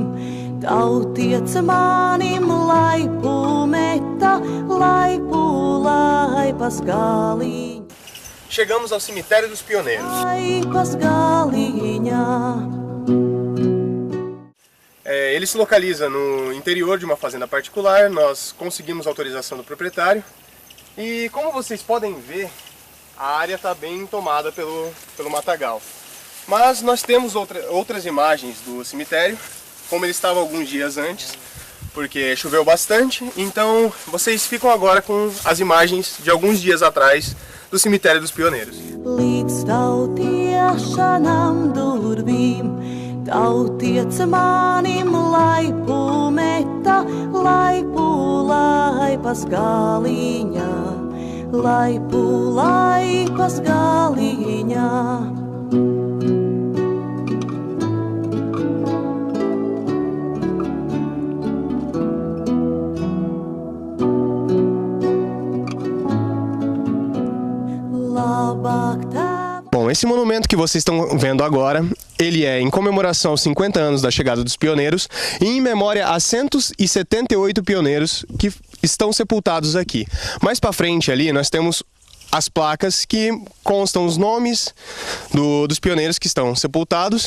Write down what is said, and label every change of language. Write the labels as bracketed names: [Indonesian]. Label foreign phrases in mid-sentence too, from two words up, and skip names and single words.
[Latvian] Tautiec manim laipu meta, laipu laipas galiņa. [Portuguese] Chegamos ao Cemitério dos Pioneiros. [Latvian] Laipas galiņa. [Portuguese] Ele se localiza no interior de uma fazenda particular, nós conseguimos autorização do proprietário. E como vocês podem ver, a área está bem tomada pelo matagal. Mas nós temos outras imagens do cemitério, como ele estava alguns dias antes, porque choveu bastante. Então vocês ficam agora com as imagens de alguns dias atrás do Cemitério dos Pioneiros. [Latvian] Tautiec manim laipu meta, laipu laipas galiņa, laipu laipas galiņa. Labāk tā. [Portuguese] Bom, esse monumento que vocês estão vendo agora, ele é em comemoração aos 50 anos da chegada dos pioneiros e em memória a 178 pioneiros que estão sepultados aqui. Mais para frente ali nós temos as placas que constam os nomes dos pioneiros que estão sepultados.